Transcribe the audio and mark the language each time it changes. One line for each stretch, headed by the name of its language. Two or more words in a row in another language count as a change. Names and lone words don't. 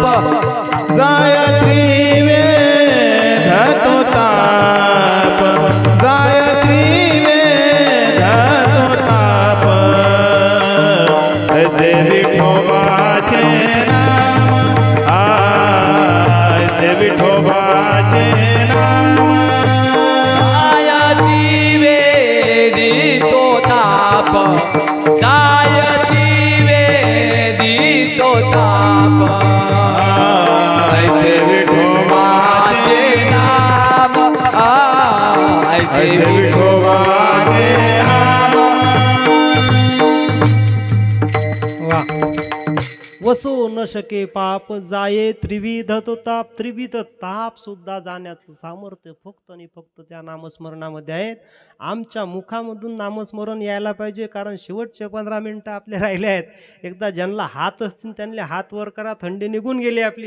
Marathi: जाय त्रिवेद तो ताप, जाय त्रिवेद तो ताप, ऐसे विठोबाचे नाम, ऐसे विठोबाचे नाम, जायती वेदी तो ताप, जायती वेदी तो ताप. ऐसे विठोबाचे नाम, ऐसे ऐसे विठोबाचे नाम. वा. वसो न शके पाप, जाये त्रिविध तो ताप. त्रिविध ताप सुद्धा जाण्याचं सामर्थ्य फक्त आणि फक्त त्या नामस्मरणामध्ये आहेत. आमच्या मुखामधून नामस्मरण यायला पाहिजे, कारण शेवटचे 15 मिनिटं आपले राहिले आहेत. एकदा ज्यांना हात असतील त्यांना हात वर करा, थंडी निघून गेली आपली.